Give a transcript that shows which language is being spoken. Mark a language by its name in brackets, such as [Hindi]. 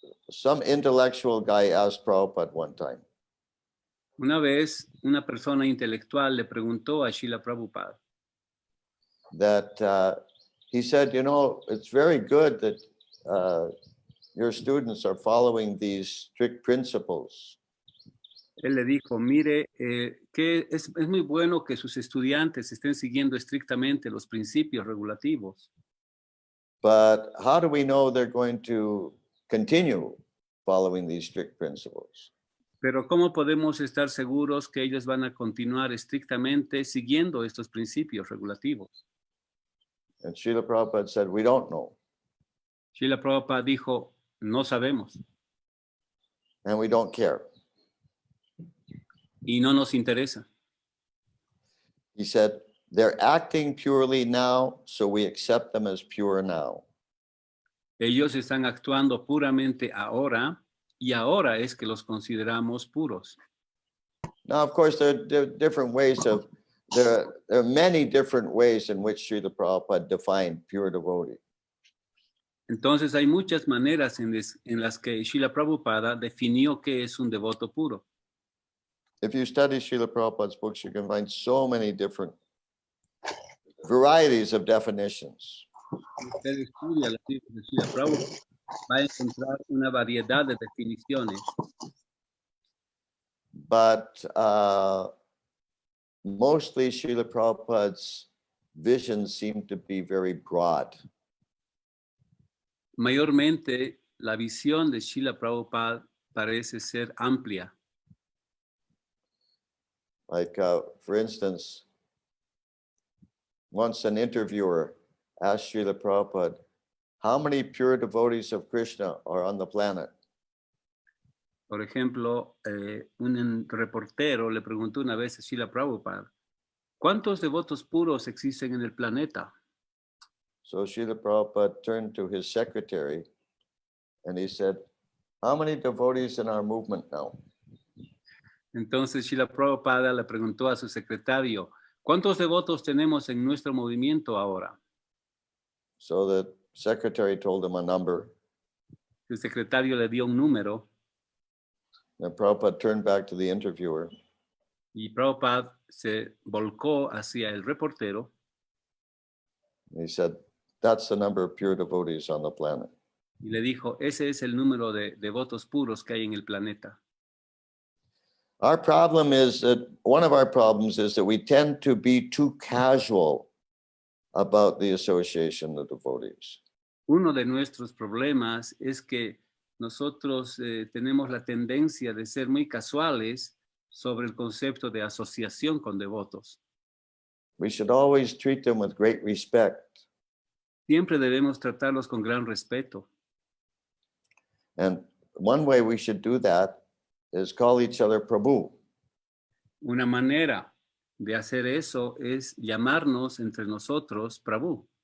[English] Some intellectual guy asked Prabhupada one time. [Spanish] Una vez, una persona intelectual le preguntó a Srila Prabhupada, [English] that he said, you know, it's very good that your students are following these strict principles. [Spanish] Él le dijo, mire, que es muy bueno que sus estudiantes estén siguiendo estrictamente los principios regulativos, [English] But how do we know they're going to continue following these strict principles? [Spanish] pero ¿cómo podemos estar seguros que ellos van a continuar estrictamente siguiendo estos principios regulativos? [English] And Srila Prabhupada said, we don't know, [Spanish] Srila Prabhupada dijo, no sabemos [English] and we don't care. [Spanish] y no nos interesa. [English] He said, they're acting purely now, so we accept them as pure now. [Spanish] Ellos están actuando puramente ahora y ahora es que los consideramos puros. [English] Now, of course, there are different ways of, there are many different ways in which Srila Prabhupada defined pure devotee. [Spanish] Entonces hay muchas maneras en las que Srila Prabhupada definió qué es un devoto puro. [English] If you study Srila Prabhupada's books, you can find so many different varieties of definitions. [Spanish] Si usted estudia los libros de Srila Prabhupada, va a encontrar una variedad de definiciones. [English] But mostly Srila Prabhupada's visions seem to be very broad. [Spanish] Mayormente, la visión de Srila Prabhupada parece ser amplia. [English] Like, for instance, once an interviewer asked Srila Prabhupada, how many pure devotees of Krishna are on the planet? [Spanish] Por ejemplo, un reportero le preguntó una vez a Srila Prabhupada, ¿cuántos devotos puros existen en el planeta? [English] So Srila Prabhupada turned to his secretary and he said, how many devotees in our movement now? [Spanish] Entonces Srila Prabhupada le preguntó a su secretario, ¿cuántos devotos tenemos en nuestro movimiento ahora? [English] So the secretary told him a number. [Spanish] El secretario le dio un número [English] And Prabhupada turned back to the interviewer. [Spanish] y Prabhupada se volcó hacia el reportero [English] And he said, that's the number of pure devotees on the planet. [Spanish] y le dijo, ese es el número de devotos puros que hay en el planeta. [English] Our problem is that one of our problems is that we tend to be too casual about the association of devotees. [Spanish] Uno de nuestros problemas es que nosotros tenemos la tendencia de ser muy casuales sobre el concepto de asociación con devotos. [English] We should always treat them with great respect. [Spanish] Siempre debemos tratarlos con gran respeto. [English] And one way we should do that is call each other Prabhu. [Spanish] Una manera de hacer eso es llamarnos entre nosotros Prabhu.